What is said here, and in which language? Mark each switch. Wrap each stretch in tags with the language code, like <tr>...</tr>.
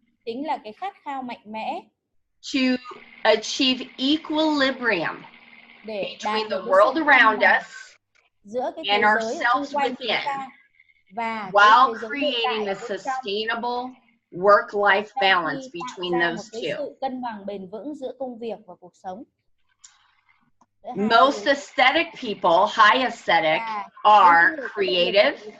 <vi>chính là cái khát khao mạnh mẽ</vi> <en>to achieve equilibrium between the world around us and ourselves within, while creating a sustainable work-life balance between those two.</en> <vi>Sự cân bằng bền vững giữa công việc và cuộc sống.</vi> <en>Most aesthetic people, high aesthetic, are creative.</en>